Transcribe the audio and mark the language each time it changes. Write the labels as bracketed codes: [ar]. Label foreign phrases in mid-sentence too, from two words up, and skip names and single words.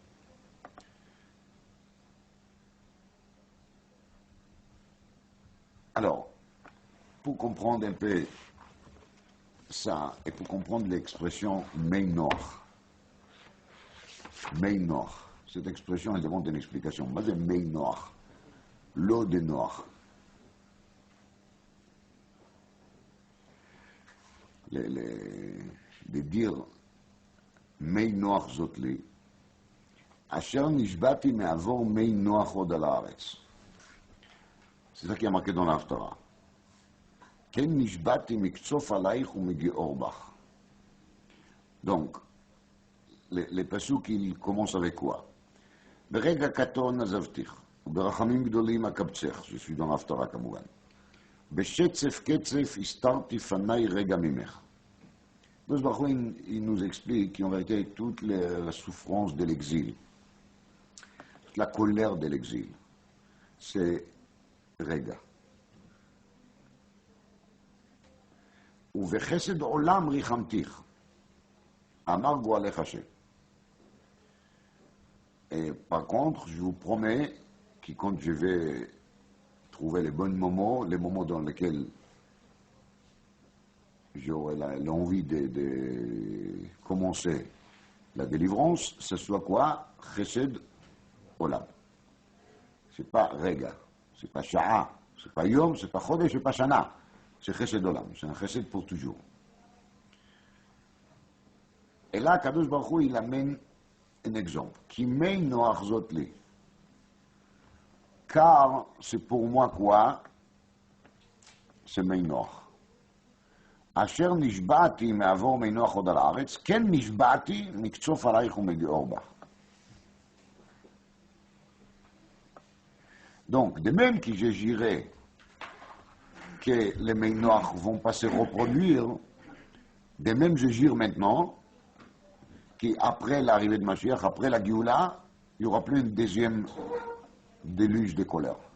[fr] Alors, pour comprendre un peu ça, et pour comprendre l'expression « [he] מי נח [fr] », cette expression, elle demande une explication. Mais c'est « [he] מי נח [fr] », l'eau de Noach. De dire [he] מי נח זאת לי, אשר נשבעתי מעבור מי נח עוד על הארץ. [fr] C'est ça qui est marqué dans l'Haftara. [he] כן נשבעתי מקצוף עלייך ומגער בך. [fr] Donc, les pasuk, ils commencent avec quoi? [he] ברגע קטן עזבתיך, וברחמים גדולים אקבצך, [fr] je suis dans l'Haftara kamougan. [he] בשצף קצף הסתרתי פני רגע ממך. הקדוש ברוך הוא, [fr] il nous explique qu'en vérité, toute la souffrance de l'exil, toute la colère de l'exil, c'est Rega. [he] ובחסד עולם רחמתיך, אמר גאלך השם. [fr] Et par contre, je vous promets que quand je vais trouver les bons moments, les moments dans lesquels j'aurai l'envie de commencer la délivrance, ce soit quoi? [he] חסד עולם. [fr] C'est pas Rega, c'est pas Sha'a, c'est pas Yom, c'est pas Chodesh, c'est pas Shana. C'est [he] חסד עולם, [fr] c'est un Chesed pour toujours. Et là, [he] קדוש ברוך הוא, [fr] il amène un exemple. [he] כי מי נח זאת לי. [fr] Car c'est pour moi quoi? C'est [he] מי נח. אשר נשבעתי מעבור מי נוח עוד על הארץ, כן נשבעתי מקצוף עלייך ומגיעור בך. [fr] Donc, de même que je jurais que les [he] מי נח [fr] vont pas se reproduire, de même je jure maintenant qu'après l'arrivée de Mashiach, après la Géoula, il n'y aura plus une deuxième déluge de colère.